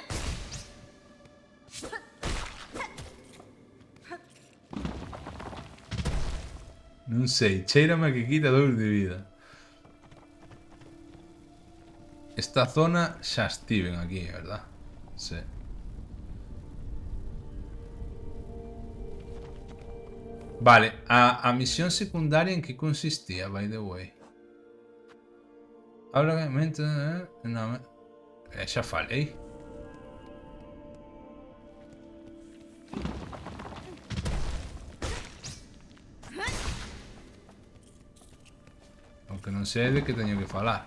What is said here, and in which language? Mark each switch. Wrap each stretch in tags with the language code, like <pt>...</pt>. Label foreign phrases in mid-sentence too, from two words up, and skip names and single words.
<gl>Non sei, cheírame que quita 2 de vida. Esta zona xa estiven aquí, verdad? Sí. Vale, a misión secundaria en que consistía,</gl> <en>by the way?</en> <gl>Obviamente, non, xa falei. Aunque non sei de que teño que falar.</gl>